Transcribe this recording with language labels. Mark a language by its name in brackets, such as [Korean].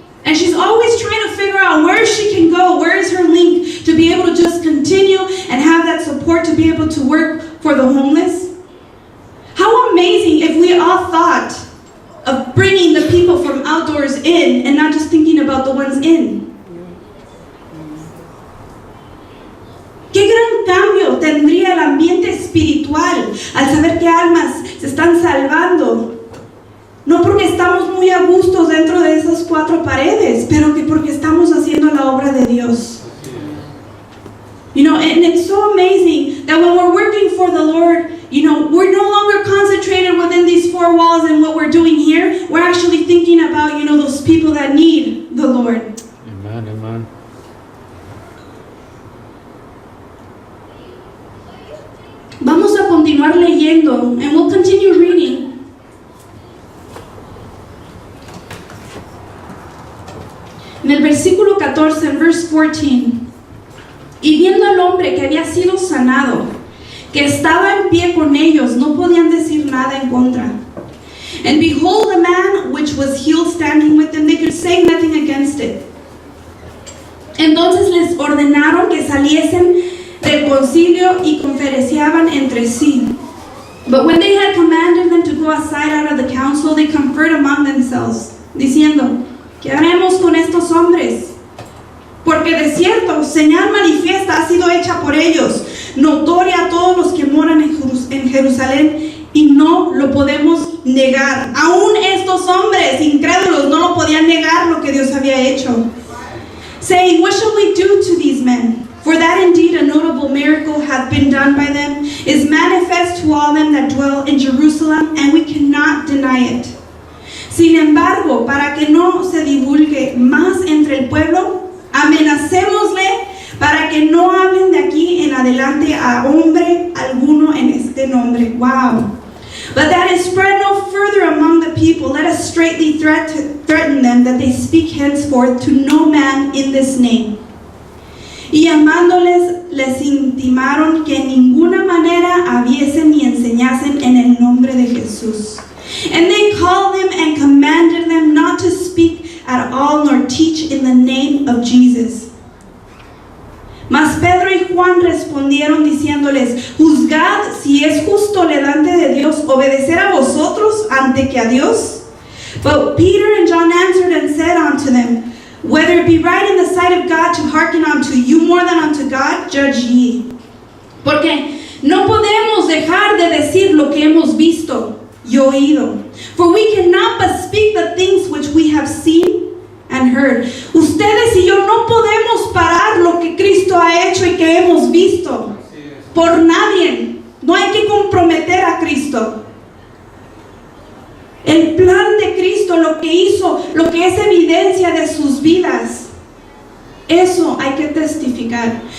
[English] And she's always trying to figure out where she can go, where is her link to be able to just continue and have that support to be able to work for the homeless. How amazing if we all thought of bringing the people from outdoors in and not just thinking about the ones in. [Spanish] Qué gran cambio tendría el ambiente espiritual al saber que almas se están salvando. No porque estamos muy a gusto dentro de esas cuatro paredes, pero que porque estamos haciendo la obra de Dios. [English] And it's so amazing that when we're working for the Lord, we're no longer concentrated within these four walls and what we're doing here. We're actually thinking about, those people that need the Lord. Amen, amen. [Spanish] Vamos a continuar leyendo, [English] and we'll continue reading. [Spanish] En el versículo 14, en verse 14. Y viendo al hombre que había sido sanado, que estaba en pie con ellos, no podían decir nada en contra. [English] And behold, the man which was healed standing with them, they could say nothing against it. [Spanish] Entonces les ordenaron que saliesen del concilio y conferenciaban entre sí. [English] But when they had commanded them to go aside out of the council, they conferred among themselves, [Spanish] diciendo, ¿qué haremos con estos hombres? Porque de cierto, señal manifiesta ha sido hecha por ellos, notoria a todos los que moran en Jerusalén, y no lo podemos negar. Aún estos hombres incrédulos no lo podían negar lo que Dios había hecho. [English] Saying, what shall we do to these men? For that indeed a notable miracle hath been done by them, is manifest to all them that dwell in Jerusalem, and we cannot deny it. [Spanish] Sin embargo, para que no se divulgue más entre el pueblo, amenacémosle para que no hablen de aquí en adelante a hombre alguno en este nombre. [English] Wow. But that it spread no further among the people, let us straitly threaten them that they speak henceforth to no man in this name. [Spanish] Y llamándoles, les intimaron que en ninguna manera habiesen ni enseñasen en el nombre de Jesús. [English] And they called them and commanded them not to speak at all nor teach in the name of Jesus. [Spanish] Mas Pedro y Juan respondieron diciéndoles, juzgad si es justo delante de Dios obedecer a vosotros ante que a Dios. [English] But Peter and John answered and said unto them, whether it be right in the sight of God to hearken unto you more than unto God, judge ye. [Spanish] Porque no podemos dejar de decir lo que hemos visto y oído. [English] For we cannot but speak the things which we have seen and heard. [Spanish] Ustedes y yo no podemos parar lo que Cristo ha hecho y que hemos visto. Por nadie. No hay que comprometer a Cristo. El plan de Cristo, lo que hizo, lo que es evidencia de sus vidas, eso hay que testificar.